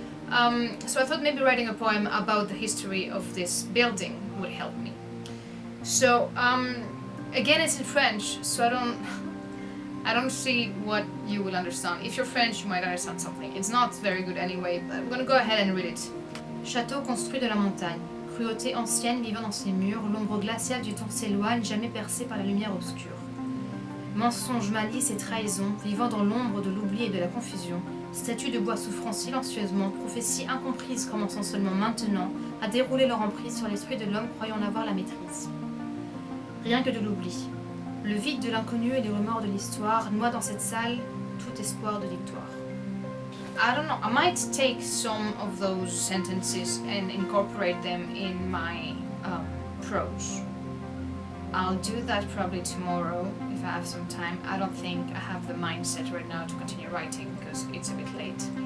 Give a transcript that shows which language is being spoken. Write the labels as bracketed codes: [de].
[en] So I thought maybe writing a poem about the history of this building would help me. So again, it's in French, so I don't see what you will understand. If you're French, you might understand something. It's not very good anyway, but I'm gonna go ahead and read it. [fr] Château construit de la montagne, cruauté ancienne vivant dans ses murs, l'ombre glaciale du temps s'éloigne, jamais percée par la lumière obscure. Mensonge, malice et trahison, vivant dans l'ombre de l'oubli et de la confusion, statues de bois souffrant silencieusement, prophéties incomprises commençant seulement maintenant à dérouler leur emprise sur l'esprit de l'homme croyant en avoir la maîtrise. Rien que de l'oubli. Le vide de l'inconnu et les remords de l'histoire noient dans cette salle tout espoir de victoire. [en] I don't know, I might take some of those sentences and incorporate them in my prose. I'll do that probably tomorrow if I have some time. I don't think I have the mindset right now to continue writing because it's a bit late.